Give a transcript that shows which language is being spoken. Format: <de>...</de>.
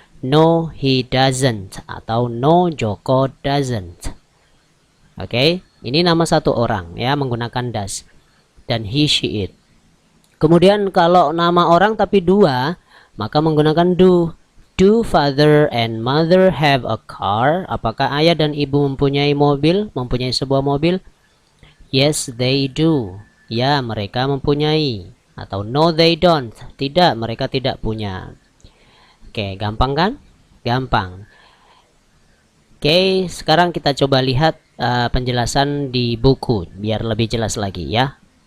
<en>No, he doesn't,</en> <id>atau</id> <en>no, Joko doesn't.</en> <id>Oke, ini nama satu orang ya, menggunakan does. Dan he, she, it. Kemudian kalau nama orang tapi dua, maka menggunakan do.</id> <en>Do father and mother have a car?</en> <id>Apakah ayah dan ibu mempunyai mobil, mempunyai sebuah mobil?</id> <en>Yes, they do.</en> <id>Ya, mereka mempunyai. Atau</id> <en>no, they don't.</en> <id>Tidak, mereka tidak punya. Oke, gampang kan? Gampang. Oke, sekarang kita coba lihat penjelasan di buku biar lebih jelas lagi ya.</id>